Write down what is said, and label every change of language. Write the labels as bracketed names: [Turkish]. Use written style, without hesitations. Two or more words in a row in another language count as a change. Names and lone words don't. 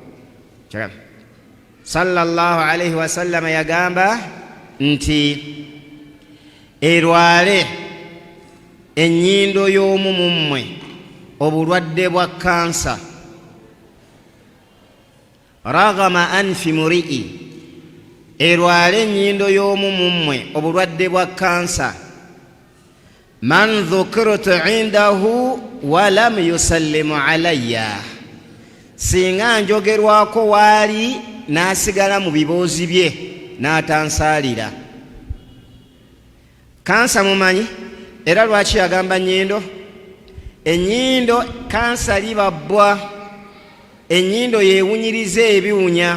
[Arabic] صلى الله عليه وسلم [Ganda] yagamba nti erwale ennyindo y'omu mu mmwe obulwadde bwa kansa, [Arabic] رغم أنف امرئ, [Ganda] erwale ennyindo y'omu mu mmwe obulwadde bwa kansa, [Arabic] من ذكرت عنده ولم يسلم علي, [Ganda] singa njogerwako waali n'asigala mu biboozi bye n'atansaalira. Kansa mumanyi era lwaki yagamba nnyindo? Ennyindo kansa libabbwa, ennyindo yeewunyiriza ebiwunya.